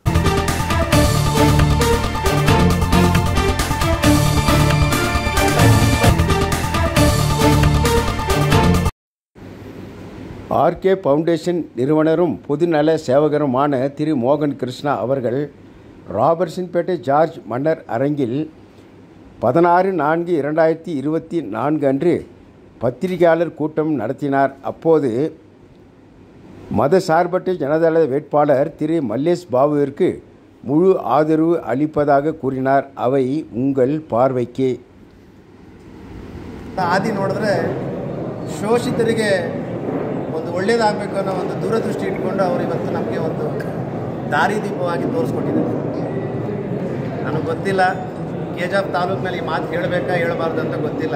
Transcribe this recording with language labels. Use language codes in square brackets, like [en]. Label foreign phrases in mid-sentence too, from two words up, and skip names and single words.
[ta] RK ஃபவுண்டேஷன் நிறுவனரும் பொதுநல சேவகருமான திரு மோகன் கிருஷ்ணா அவர்கள் ராபர்ட்சன்பேட்டை ஜார்ஜ் மன்னர் அரங்கில் 16/4/2024 அன்று பத்திரிகையாளர் கூட்டம் நடத்தினார். அப்போது மதசார்பற்ற ஜனதள வேட்பாளர் திரு மல்லேஷ் பாபுவிற்கு முழு ஆதரவு அளிப்பதாக கூறினார். அவை உங்கள் பார்வைக்கு. [kn] ಆದಿ ನೋಡಿದ್ರೆ ಶೋಷಿತರಿಗೆ ಒಂದು ಒಳ್ಳೆಯದಾಗಬೇಕು ಅನ್ನೋ ಒಂದು ದೂರದೃಷ್ಟಿ ಇಟ್ಕೊಂಡು ಅವರು ಇವತ್ತು ನಮಗೆ ಒಂದು ದಾರಿದೀಪವಾಗಿ ತೋರಿಸ್ಕೊಟ್ಟಿದ್ದಾರೆ. ನನಗೆ ಗೊತ್ತಿಲ್ಲ ಕೆಜಾಪ್ ತಾಲೂಕಿನಲ್ಲಿ ಈ ಮಾತು ಹೇಳಬೇಕಾ ಹೇಳಬಾರ್ದು ಅಂತ ಗೊತ್ತಿಲ್ಲ.